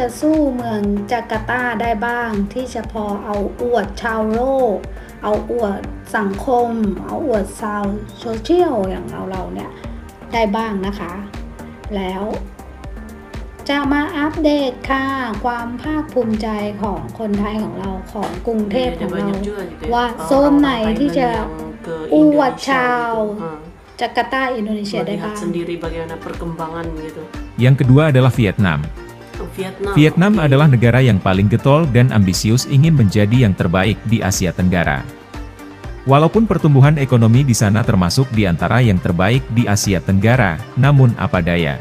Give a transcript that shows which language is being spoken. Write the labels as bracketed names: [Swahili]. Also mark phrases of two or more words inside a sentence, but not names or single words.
[Thai] สู้เมืองจาการ์ตาได้บ้างที่จะพอเอาอวดชาวโลกเอาอวดสังคมเอาอวดชาวโซเชียลอย่างเราเนี่ยได้บ้างนะคะแล้วจะมาอัปเดตค่ะความภาคภูมิใจของคนไทยของเราของกรุงเทพของเราว่าโซนไหนที่จะอวดชาวจาการ์ตาอินโดนีเซียได้บ้าง [Indonesian] Yang kedua adalah Vietnam. Vietnam adalah negara yang paling getol dan ambisius ingin menjadi yang terbaik di Asia Tenggara. Walaupun pertumbuhan ekonomi di sana termasuk di antara yang terbaik di Asia Tenggara, namun apa daya.